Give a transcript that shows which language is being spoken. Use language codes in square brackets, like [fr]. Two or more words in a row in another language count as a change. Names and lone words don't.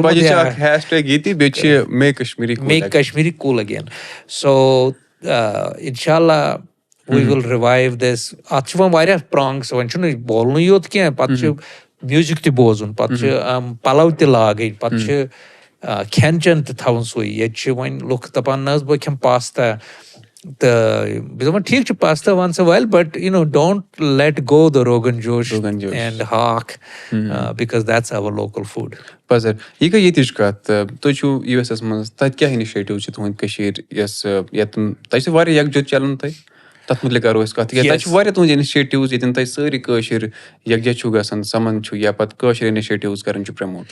[en] make Kashmiri cool again [ks] سو انشاء اللہ [en] we will revive this [ks] اتھ چھِ وۄنۍ واریاہ پرانگٕس وۄنۍ چھُنہٕ بولنُے یوت کینٛہہ پتہٕ چھُ میوٗزِک تہِ بوزُن پتہٕ چھِ پلو تہِ لاگٕنۍ پتہٕ چھِ کھٮ۪ن چٮ۪ن تہِ تھاوُن سُے ییٚتہِ چھِ وۄنۍ لُکھ دپان نہ حظ بہٕ کھٮ۪مہٕ پاستا تہٕ بہٕ دپان ٹھیٖک چھُ [en] pasta once a while but you know don't let go the rogan josh and haakh because that's our local food. [ks] پزر یہِ گٔے ییٚتِچ کتھ تُہۍ چھِو یوٗ ایس ایس منٛز تتہِ کیٛاہ اِنِشیٹِو چھِ تُہنٛد کٔشیٖر یۄس ییٚتٮ۪ن تتہِ چھِ واریاہ یکجہت چلان تۄہہِ تتھ مُتعلِق کرو أسۍ کتھ تِکیٛازِ تتہِ چھِ واریاہ تُہنٛدۍ اِنِشیٹِوٕز ییٚتٮ۪ن تۄہہِ سٲری کٲشِر یکجہت چھُو گژھان سمن چھُ یا پتہٕ کٲشِر اِنِشیٹِوٕز کران چھُ پرٛموٹ.